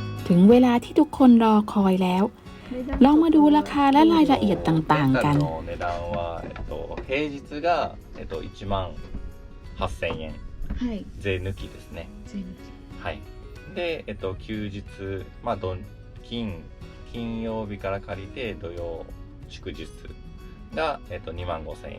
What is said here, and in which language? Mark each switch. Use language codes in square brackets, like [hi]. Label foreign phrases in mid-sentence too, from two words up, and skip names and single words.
[th] ถึงเวลาที่ทุกคนรอคอยแล้ว ลองมาดูราคาและรายละเอียดต่างๆกัน [ja] レンタルの値段は、平日が、1万8000円はい税抜きですね。はい。で、休日、金曜日から借りて土曜祝日が、2万5000円。